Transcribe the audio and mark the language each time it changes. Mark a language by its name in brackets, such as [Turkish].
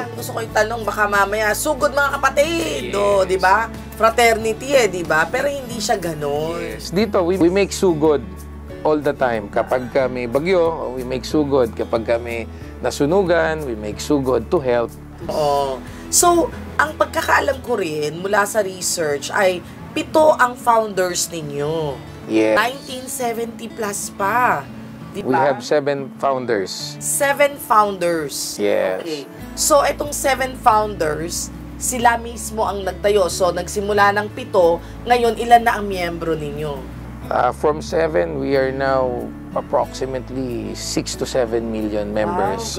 [Filipino] Yun, gusto ko itanong baka mamaya sugod mga kapatid, [English] Yes. [Filipino] 'di ba? Fraternity 'di ba? Pero hindi siya ganoon. [English] Yes. [Filipino] Dito [English] we make sugod all the time. [Filipino] Kapag may bagyo, [English] we make sugod. [Filipino] Kapag may nasunugan, [English] we make sugod to help. [Filipino] Oo. So, ang pagkakaalam ko rin mula sa research ay 7 ang founders ninyo. [English] Yes. [Filipino] 1970 plus pa. Diba? [English] We have 7 founders. 7 founders. Yes. Okay. [Filipino] So, itong 7 founders, sila mismo ang nagtayo. So, nagsimula ng 7, ngayon ilan na ang miyembro ninyo? [English] From 7, we are now approximately 6 to 7 million members